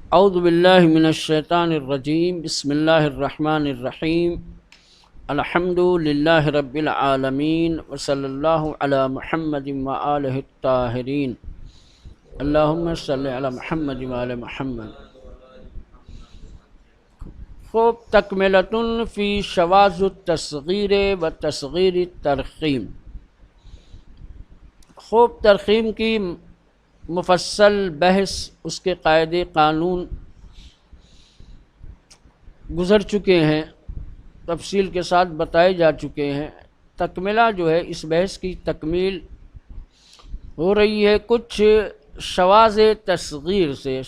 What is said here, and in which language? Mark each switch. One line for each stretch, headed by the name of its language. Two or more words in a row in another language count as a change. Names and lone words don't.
Arabic: اعوذ باللہ من الشیطان الرجیم بسم اللہ الرحمن الرحیم الحمد للہ رب العالمین وصلی اللہ علی محمد وآلہ الطاہرین اللہم صلی علی محمد وآل محمد۔ خوب تکملۃ فی شواذ التصغیر و تصغیر الترخیم۔
Urdu: خوب ترخیم کی مفصل بحث، اس کے قاعدے قانون گزر چکے ہیں، تفصیل کے ساتھ بتائے جا چکے ہیں۔ تکملہ جو ہے، اس بحث کی تکمیل ہو رہی ہے کچھ
Arabic: شواذ تصغیر
Urdu: سے۔